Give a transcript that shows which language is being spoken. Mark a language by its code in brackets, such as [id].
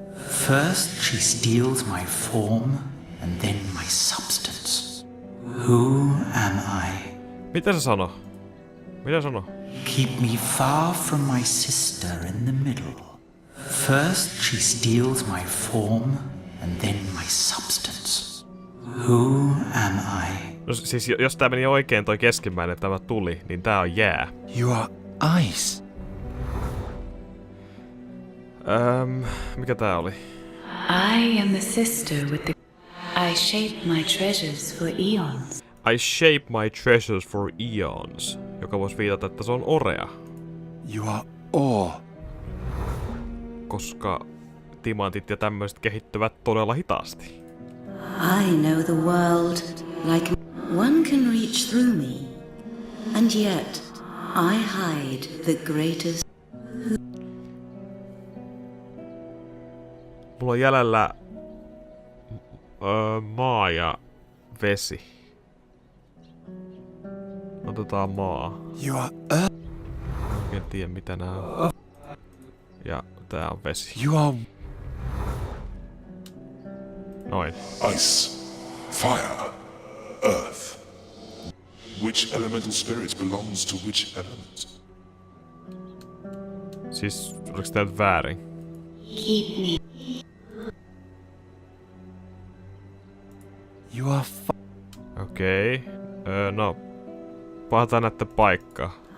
[en] First she steals my form, and then my substance. Who am I? [fi] Mitä se sano? Mitä sano? [en] Keep me far from my sister in the middle. First she steals my form, and then my substance. Who am I? [fi] No siis jos tää meni oikein toi keskimmäinen tämä tuli, niin tää on jää. [en] You are ice. [fi] Mikä tää oli? [en] I am the sister with the... I shape my treasures for eons. I shape my treasures for eons. [fi] Joka voisi viitata, että se on orea. [en] You are ore. [fi] Koska timantit ja tämmöiset kehittyvät todella hitaasti. [en] I know the world like one can reach through me, and yet I hide the greatest. [fi] Mulla on jäljellä maa ja vesi. Otetaan maa. [en] You are [fi] En tiedä mitä nää on. Ja tää on vesi. [en] You are... [fi] Noin. [en] Ice, fire, earth. Which elemental spirit belongs to which element? [fi] Siis, oliks tää nyt väärin? [en] Keep me. You are [fi] Okei. No. Palataan näitten paikkaa.